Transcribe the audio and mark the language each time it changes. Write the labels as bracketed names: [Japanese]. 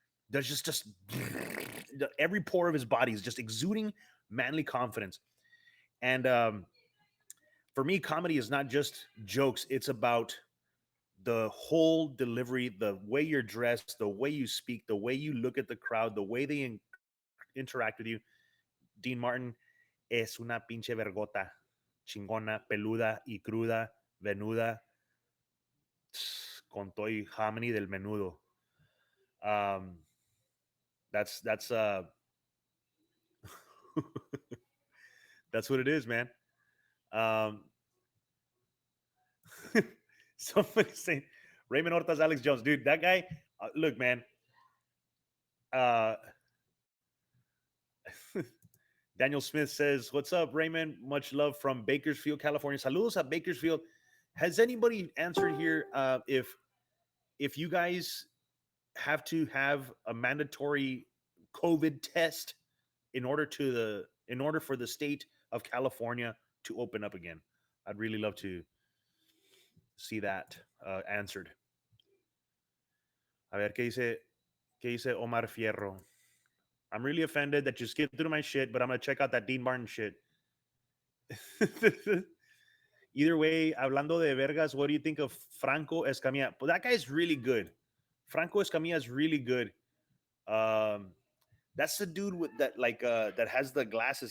[English] There's just every pore of his body is just exuding manly confidence. And for me, comedy is not just jokes. It's about the whole delivery, the way you're dressed, the way you speak, the way you look at the crowd, the way they interact with you. [Spanish] Dean Martin es una pinche vergota, chingona, peluda y cruda, venuda, con todo y hammy del menudo. [English] Um, that's that's what it is, man. Um, somebody saying Raymond Horta's Alex Jones, dude. That guy. Look, man. Uh, Daniel Smith says, "What's up, Raymond? Much love from Bakersfield, California. Saludos at Bakersfield. Has anybody answered here? If you guys have to have a mandatory COVID test in order for the state of California to open up again, I'd really love to see that answered." [Spanish] A ver qué dice Omar Fierro. [English] I'm really offended that you skipped through my shit, but I'm gonna check out that Dean Martin shit. Either way, [Spanish] hablando de vergas, [English] what do you think of Franco Escamilla? Well, that guy's really good. Franco Escamilla is really good. Um, that's the dude with that has the glasses.